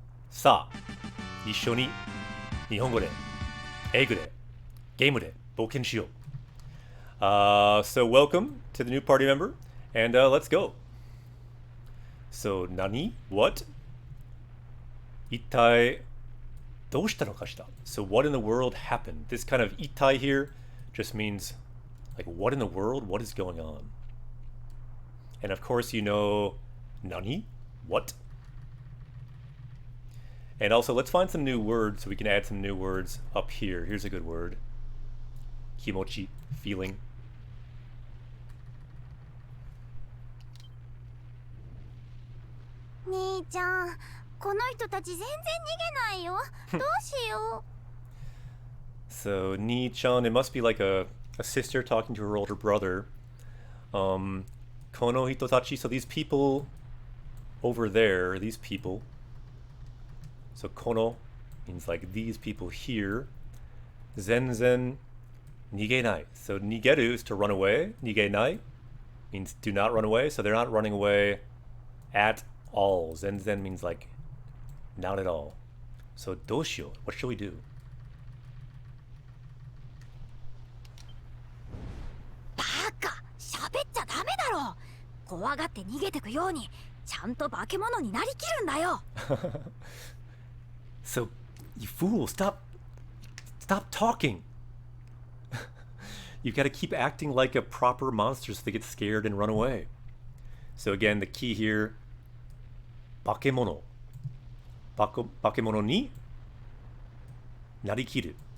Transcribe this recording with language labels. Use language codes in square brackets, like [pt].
[ja] さあ、一緒に日本語で、英語で、ゲームで冒険しよう。 [en] So welcome to the new party member, and let's go. So, nani? What? [ja] 一体どうしたのかしら? [en] So what in the world happened? This kind of itai here just means, like, what in the world? What is going on? And of course you know, nani? What? And also, let's find some new words so we can add some new words up here. Here's a good word. Kimochi, feeling. [ja] 兄ちゃん、この人たち全然逃げないよ。どうしよう。 [en] So, Ni-chan, it must be like a sister talking to her older brother. [ja] Kono hitotachi, [en] so these people over there, these people. So kono means like these people here. [ja] Zenzen nigenai. [en] So nigeru is to run away. Nigenai means do not run away. So they're not running away at all. Zenzen means like not at all. So doshio, what shall we do? バカ、喋っちゃダメだろ。怖がって逃げてくように、ちゃんと化け物になりきるんだよ。 So, you fool, stop talking. You've got to keep acting like a proper monster so they get scared and run away. So again, the key here, bakemono. [ja] Bakemono ni narikiru.